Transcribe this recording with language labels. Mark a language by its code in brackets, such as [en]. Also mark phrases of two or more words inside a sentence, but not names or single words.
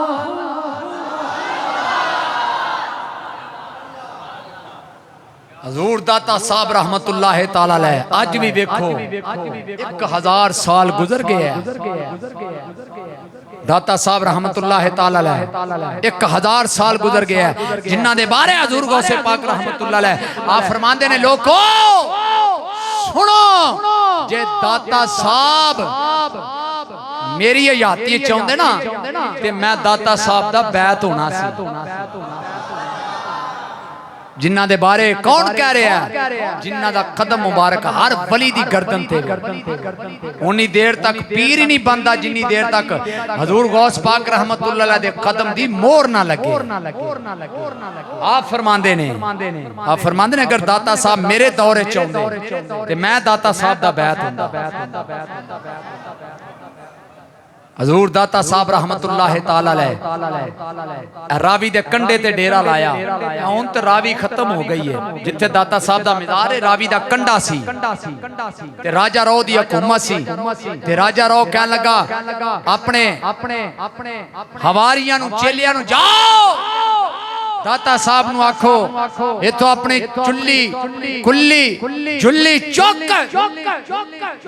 [pa] حضور حضور داتا صاحب [ar] رحمۃ اللہ تعالیٰ علیہ [pa] اج بھی ویکھو 1000 سال گزر گئے ہیں. داتا صاحب [ar] رحمۃ اللہ تعالیٰ علیہ [pa] 1000 سال گزر گیا ہے جنہاں دے بارے حضور غوث پاک [ar] رحمۃ اللہ علیہ [pa] آپ فرماندے نے لوکو سنو جے داتا صاحب میری حیاتی چاہندے نا تے میں داتا صاحب دا بیعت ہونا سی. جنہاں دے بارے کون کہہ رہیا ہے جنہاں دا قدم مبارک ہر ولی دی گردن تے انی دیر تک پیر ہی نہیں بندا جنی دیر تک حضور غوث پاک [ar] رحمۃ اللہ علیہ [pa] دے قدم دی مہر نہ لگے. آپ فرماندے نے اگر داتا صاحب میرے دور چ آؤندے تے میں داتا صاحب دا بیعت ہندا. حضور داتا صاحب [ar] رحمۃ اللہ تعالیٰ علیہ [pa] راوی دے کنڈے تے ڈیرہ لایا. ہن تے راوی ختم ہو گئی ہے جتھے داتا صاحب دا مزار ہے راوی دا کنڈا سی تے راجا رو دی حکومت سی تے راجا رو کہن لگا اپنے حواریاں نوں چیلیاں نوں جاؤ داتا صاحب نوں آکھو ایتھوں اپنی چلی کلی جھلی چک.